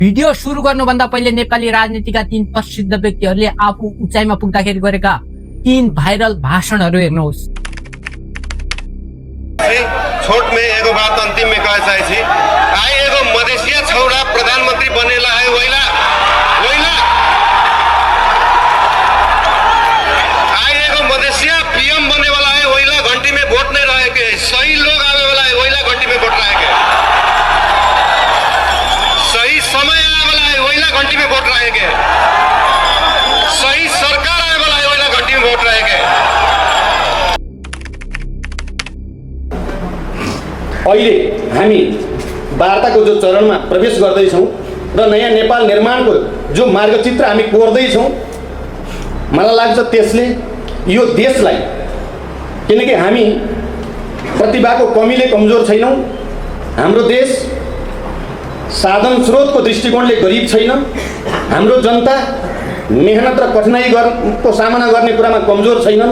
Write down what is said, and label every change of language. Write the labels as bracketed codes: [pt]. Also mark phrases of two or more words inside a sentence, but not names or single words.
[ne] भिडियो सुरु गर्नुभन्दा पहिले नेपाली राजनीतिका 3 प्रसिद्ध व्यक्तिहरूले आफू उचाइमा पुग्दाखेरि गरेका 3 भाइरल भाषणहरू हेर्नुहोस्। [mai] छोट में एगो बात अंतिम में कहे चाहे छी आई एगो मधेसिया छौड़ा प्रधानमंत्री बनेला है वैला वैला आई एगो मधेसिया पीएम बने वाला है वैला घंटी में वोट नहीं रहे के सही लोग आवे वाला है वैला घंटी में वोट रहे के सही समय आवे वाला है वैला घंटी में वोट रहे के सही सरकार आवे वाला है वैला घंटी में वोट रहे के। [ne] अहिले हामी वार्ताको जो चरणमा प्रवेश गर्दैछौँ र नयाँ नेपाल निर्माणको जो मार्गचित्र हामी कोर्दैछौँ, मलाई लाग्छ त्यसले यो देशलाई, किनकि हामी प्रतिभाको कमीले कमजोर छैनौँ, हाम्रो देश साधन स्रोतको दृष्टिकोणले गरिब छैन, हाम्रो जनता मेहनत र कठिनाइको सामना गर्ने कुरामा कमजोर छैनन्।